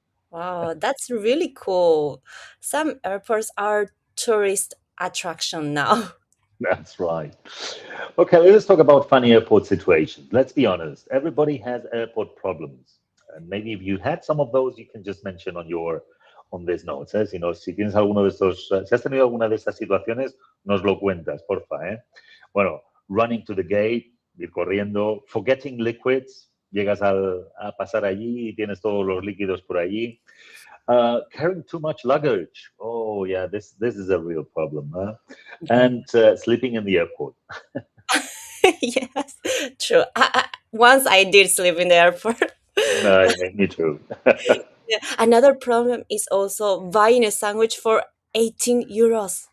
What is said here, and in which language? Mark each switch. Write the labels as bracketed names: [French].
[English] Wow, that's really cool. Some airports are tourist attraction now. that's right. Okay, let's talk about funny airport situations. Let's be honest. Everybody has airport problems. And maybe if you had some of those, you can just mention on these notes. [Spanish] Si tienes alguno de estos, si has tenido alguna de estas situaciones, nos lo cuentas, porfa, ¿eh? Bueno, [English] running to the gate, [Spanish] ir corriendo, [English] forgetting liquids, [Spanish] a pasar allí y tienes todos los líquidos por allí. [English] Carrying too much luggage. Oh yeah, this is a real problem. Huh? Yeah. And sleeping in the airport. Yes, true. Once I did sleep in the airport. No, me too. Yeah. Another problem is also buying a sandwich for 18 euros.